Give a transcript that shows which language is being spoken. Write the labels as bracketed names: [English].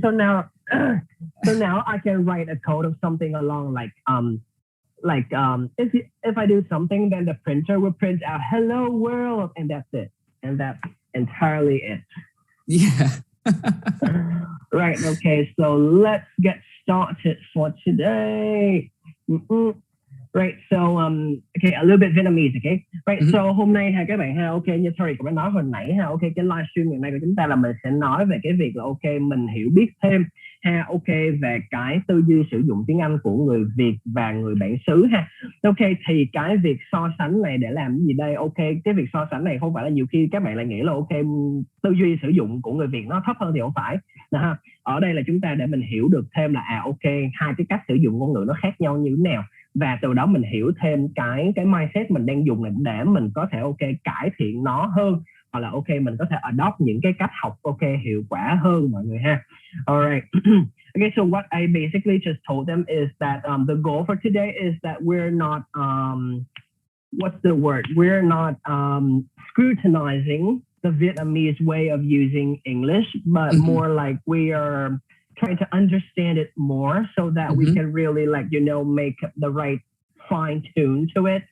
[English] so now I can write a code of something along if I do something, then the printer will print out "Hello World" and that's it, and that's entirely it. Yeah. Right. Okay. So let's get started for today. Right. So okay, a little bit Vietnamese, okay. Right. Mm-hmm. [Vietnamese] So hôm nay ha các bạn ha, ok, như sorry cũng đã nói hồi nãy ha, ok, cái livestream ngày nay của chúng ta là mình sẽ nói về cái việc là ok mình hiểu biết thêm ha, ok, về cái tư duy sử dụng tiếng Anh của người Việt và người bản xứ ha. Ok, thì cái việc so sánh này để làm cái gì đây? Ok, cái việc so sánh này không phải là nhiều khi các bạn lại nghĩ là ok tư duy sử dụng của người Việt nó thấp hơn thì không phải. Ha. Ở đây là chúng ta để mình hiểu được thêm là ok hai cái cách sử dụng ngôn ngữ nó khác nhau như thế nào. Và từ đó mình hiểu thêm cái mindset mình đang dùng để mình có thể ok cải thiện nó hơn, hoặc là ok mình có thể adopt những cái cách học ok hiệu quả hơn mọi người ha. [English] Alright. Okay, so what I basically just told them is that the goal for today is that we're not what's the word? We're not scrutinizing the Vietnamese way of using English, but more like we are trying to understand it more so that we can really make the right fine tune to it.